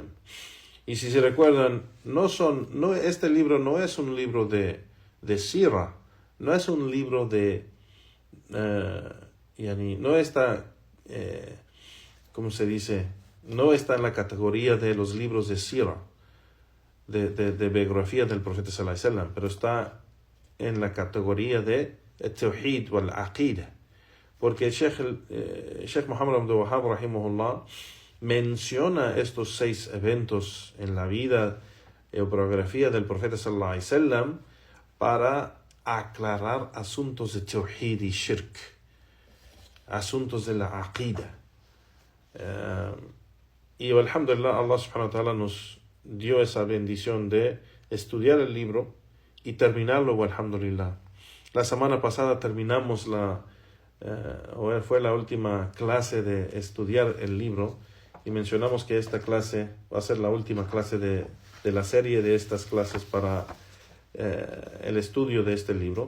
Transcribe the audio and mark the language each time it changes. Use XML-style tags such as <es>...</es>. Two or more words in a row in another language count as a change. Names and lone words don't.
<es>Y si se recuerdan, este libro no es un libro de sira, no es un libro de no está ¿cómo se dice? No está en la categoría de los libros de sira, de biografía del profeta</es> <ar>صلى الله عليه وسلم,</ar> <es>pero está en la categoría de el-Tawhid o al-Aqida, porque el Sheikh Muhammad Abdul Wahhab rahimahullah menciona estos 6 eventos en la vida o biografía del profeta</es> <ar>صلى الله عليه وسلم</ar> <es>para aclarar asuntos de Tawhid y Shirk, asuntos de la Aqida. Y alhamdulillah,</es> <ar>الله سبحانه و تعالى</ar> <es>nos dio esa bendición de estudiar el libro y terminarlo, alhamdulillah. La semana pasada terminamos fue la última clase de estudiar el libro y mencionamos que esta clase va a ser la última clase de la serie de estas clases para el estudio de este libro.</es>